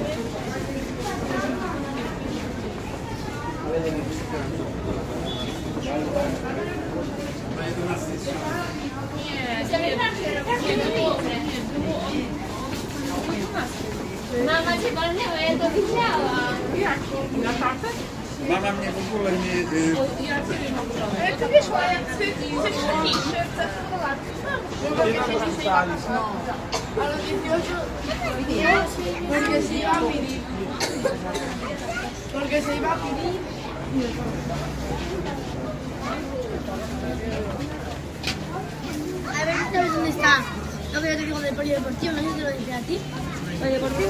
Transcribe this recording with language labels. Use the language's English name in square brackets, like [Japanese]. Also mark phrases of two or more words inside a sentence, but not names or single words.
[Polish] Mama cię walnęła, ja to widziałam. Jak? Na tatę? Mama mnie w ogóle nie... Jak to wyszło? Jak chcesz szybciej, ale nie wziął. [Spanish] Porque se iba a pedir. A ver, ¿sabes dónde está? Lo que yo te digo del polideportivo, no sé si te lo dije a ti. ¿Polideportivo?